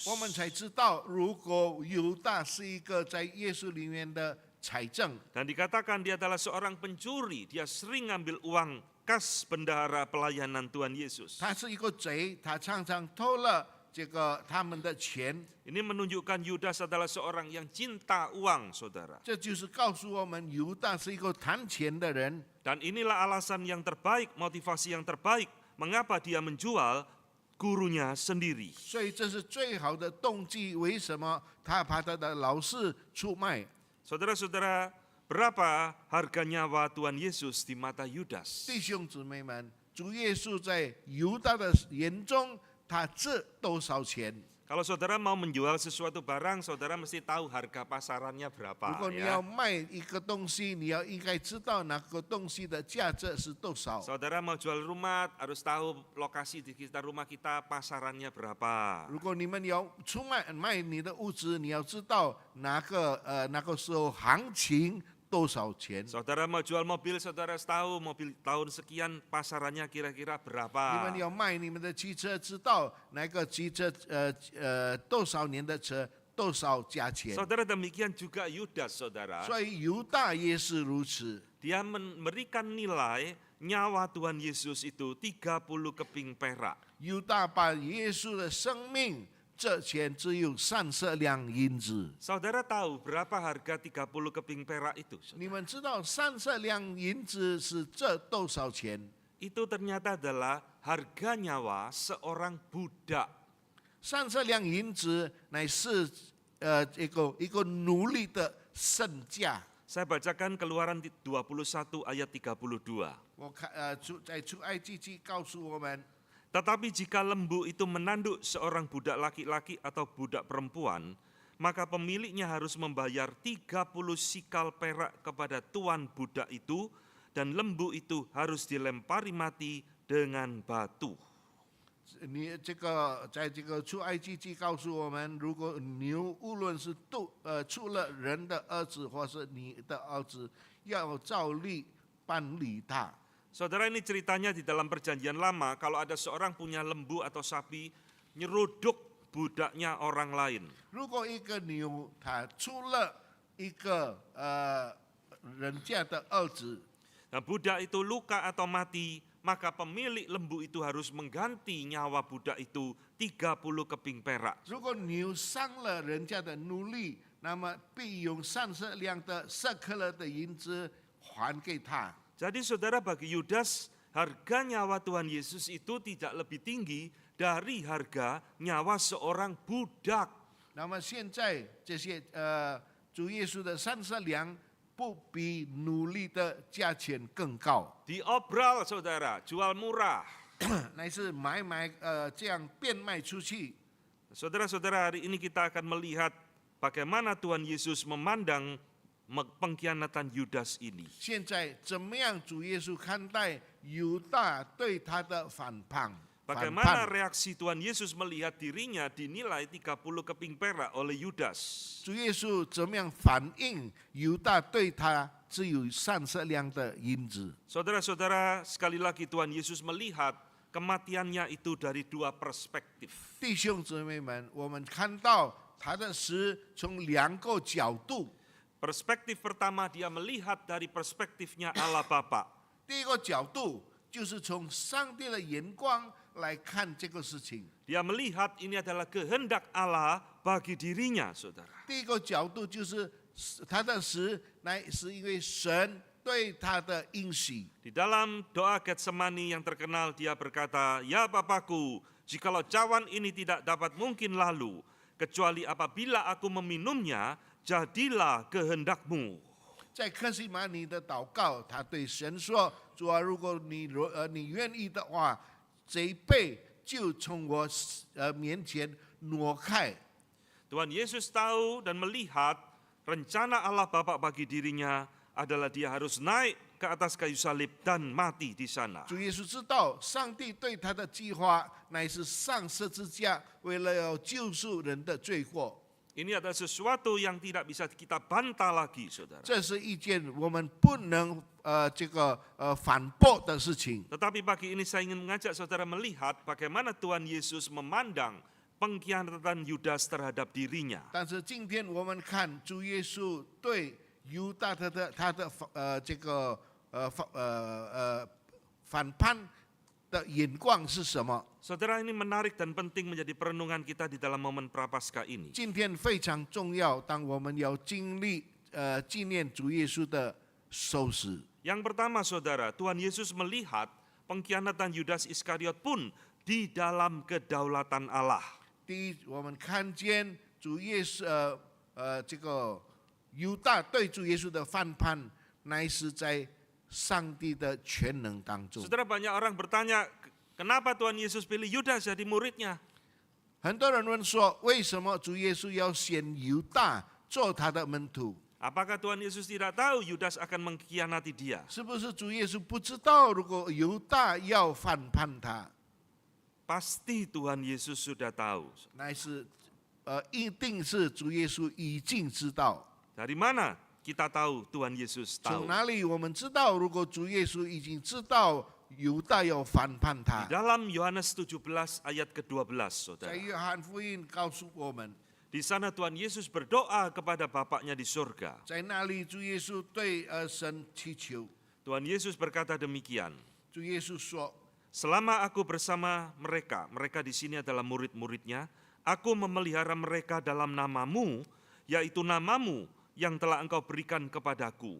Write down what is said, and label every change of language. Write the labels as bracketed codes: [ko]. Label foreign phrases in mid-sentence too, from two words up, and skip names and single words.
[zh] 我们才知道，如果犹大是一个在耶稣里面的财政， [id] Dan dikatakan dia adalah seorang pencuri, dia sering ngambil uang kas bendahara pelayanan Tuhan Yesus. [zh] 他是一个贼，他常常偷了他们的钱。 [id] Ini menunjukkan Yudas adalah seorang yang cinta uang, saudara. [zh] 这就是告诉我们，犹大是一个贪钱的人。 [id] Dan inilah alasan yang terbaik, motivasi yang terbaik, mengapa dia menjual gurunya sendiri. [zh] 所以这是最好的动机。为什么他把他的老师出卖？ [id] Saudara-saudara, berapa harga nyawa Tuhan Yesus di mata Yudas? [zh] 弟兄姊妹们，主耶稣在犹大的眼中，他值多少钱？ [id] Kalau saudara mau menjual sesuatu barang, saudara mesti tahu harga pasarannya [zh] 如 [id] berapa [zh] 果你 [id] ya. [zh] 要卖一个东西，你要应该知道那个东西的价值是多少。 [id] Saudara mau jual rumah, harus tahu lokasi di sekitar rumah kita pasarannya berapa. [zh] 如果你们要卖你的物质，你要知道那个时候行情多少钱。 [id] Saudara mau jual mobil, saudara harus tahu mobil tahun sekian pasarannya kira-kira [zh] 你 [id] berapa. [zh] 们要卖你们的汽车，知道那个汽车多少年的车多少价钱。 [id] Saudara, demikian juga Yudas, saudara. [zh] 所以犹大也是如此。 [id] Dia memberikan nilai nyawa Tuhan Yesus itu 30 keping perak. [zh] 犹大把耶稣的生命，这钱只有30两银子。 [id] Saudara tahu berapa harga 30 keping perak itu? [zh] 你们知道30两银子是这多少钱？ [id] Itu ternyata adalah harga nyawa seorang budak. [zh] 30 两银子乃是一个奴隶的身价。 [id] Saya bacakan Keluaran 21 ayat 32. [zh] 我看在出埃及记告诉我们， [id] Tetapi jika lembu itu menanduk seorang budak laki-laki atau budak perempuan, maka pemiliknya harus membayar 30 sikal perak kepada tuan budak itu, dan lembu itu harus dilempari mati dengan batu. [zh] 在这个出埃及记告诉我们，如果牛无论是出了人的儿子或是你的儿子，要照例办理他。 [id] Saudara, ini ceritanya di dalam perjanjian lama, kalau ada seorang punya lembu atau sapi, nyeruduk budaknya orang lain. [zh] 如果一个牛它出了一个人家的儿子， [id] Nah, budak itu luka atau mati, maka pemilik lembu itu harus mengganti nyawa budak itu 30 keping perak. [zh] 如果牛伤了人家的奴隶，那么必用30两的舍克勒的银子还给他。 [id] Jadi saudara, bagi Yudas, harga nyawa Tuhan Yesus itu tidak lebih tinggi dari harga nyawa seorang budak. [zh] 那么现在这些主耶稣的30两，不比奴隶的价钱更高， [id] Diobral saudara, jual murah. [zh] 乃是买这样变卖出去。 [id] Saudara-saudara, hari ini kita akan melihat bagaimana Tuhan Yesus memandang pengkhianatan Yudas ini. [zh] 现在怎么样主耶稣看待犹大对他的反叛？ [id] Bagaimana reaksi Tuhan Yesus melihat dirinya dinilai 30 keping perak oleh Yudas? [zh] 主耶稣怎么样反应犹大对他只有30两的银子？ [id] Saudara-saudara, sekali lagi Tuhan Yesus melihat kematiannya itu dari dua perspektif. [zh] 弟兄姊妹们，我们看到他的死从2个角度。 [id] Perspektif pertama, dia melihat dari perspektifnya Allah Bapa. [zh] 第一个角度就是从上帝的眼光来看这个事情。 [id] Dia melihat ini adalah kehendak Allah bagi dirinya, saudara. [zh] 第一个角度就是他的死乃是因为神对他的应许。 [id] Di dalam doa Getsemani yang terkenal, dia berkata, "Ya Bapakku, jikalau cawan ini tidak dapat mungkin lalu, kecuali apabila aku meminumnya, jadilah kehendak-Mu." [zh] 在克西马尼的祷告，他对神说：“主啊，如果你愿意的话，这一杯就从我面前挪开。” [id] Tuhan Yesus tahu dan melihat rencana Allah Bapa bagi dirinya adalah dia harus naik ke atas kayu salib dan mati di sana. [zh] 主耶稣知道，上帝对他的计划乃是上十字架，为了要救赎人的罪过。 [id] Ini adalah sesuatu yang tidak bisa kita bantah lagi, saudara. [zh] 这是一件我们不能反驳的事情。 [id] Tetapi pagi ini saya ingin mengajak saudara melihat bagaimana Tuhan Yesus memandang pengkhianatan Yudas terhadap dirinya. [zh] 但是今天我们看主耶稣对犹大他的反叛的眼光是什么？ [id] Saudara, ini menarik dan penting menjadi perenungan kita di dalam momen Prapaskah ini. [zh] 今天非常重要，当我们要经历纪念主耶稣的受死。 [id] Yang pertama, saudara, Tuhan Yesus melihat pengkhianatan Yudas Iskariot pun di dalam kedaulatan Allah. [zh] 第一，我们看见主耶稣犹大对主耶稣的反叛，乃是在上帝的全能当中。 [id] Saudara, banyak orang bertanya, kenapa Tuhan Yesus pilih Yudas jadi muridnya? [zh] 很多人问说，为什么主耶稣要选犹大做他的门徒？ [id] Apakah Tuhan Yesus tidak tahu Yudas akan mengkhianati dia? [zh] 是不是主耶稣不知道，如果犹大要反叛他， [id] Pasti Tuhan Yesus sudah tahu. [zh] 乃是一定是主耶稣已经知道。 [id] Dari mana kita tahu Tuhan Yesus [zh] 从 [id] tahu? [zh] 哪里我们知道，如果主耶稣已经知道犹大要反叛他 [id] Di？ dalam Yohanes 17 ayat ke-12, [zh] 在 [id] saudara. [zh] 约翰福音告诉我们， [id] Di sana Tuhan Yesus berdoa kepada Bapaknya di surga. [zh] 在那里主耶稣对神祈求， [id] Tuhan Yesus berkata demikian, [zh] 主耶稣说， [id] selama aku bersama mereka, mereka di sini adalah murid-muridnya, aku memelihara mereka dalam namamu, yaitu namamu yang telah engkau berikan kepadaku.